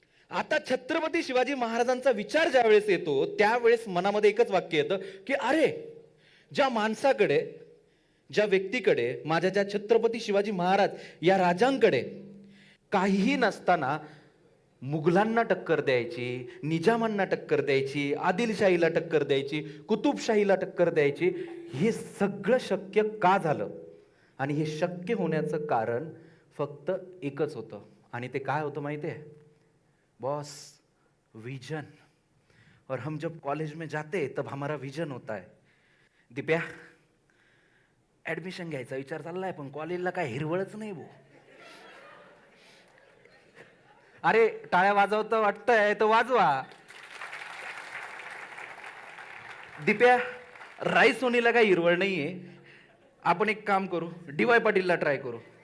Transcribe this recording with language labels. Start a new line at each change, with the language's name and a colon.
Marathi: आता छत्रपती शिवाजी महाराजांचा विचार ज्या वेळेस येतो त्यावेळेस मनामध्ये एकच वाक्य येतं की अरे, ज्या माणसाकडे, ज्या व्यक्तीकडे, माझ्या ज्या छत्रपती शिवाजी महाराज या राजांकडे काहीही नसताना मुघलांना टक्कर द्यायची, निजामांना टक्कर द्यायची, आदिलशाहीला टक्कर द्यायची, कुतुबशाहीला टक्कर द्यायची, हे सगळं शक्य का झालं? आणि हे शक्य होण्याचं कारण फक्त एकच होतं. आणि ते काय होतं माहिती आहे बॉस? विजन.
Hindi: और हम जब कॉलेज में जाते तब हमारा विजन होता है.
Marathi: दिप्या, ऍडमिशन घ्यायचा विचार चाललाय पण कॉलेजला काय हिरवळच नाही भाऊ. अरे टाळ्या वाजवतं वाटतंय तर वाजवा. दिप्या, राईस सोनीला काय हिरवळ नाहीये, आपण एक काम करू, DY पाटीलला ट्राय करू.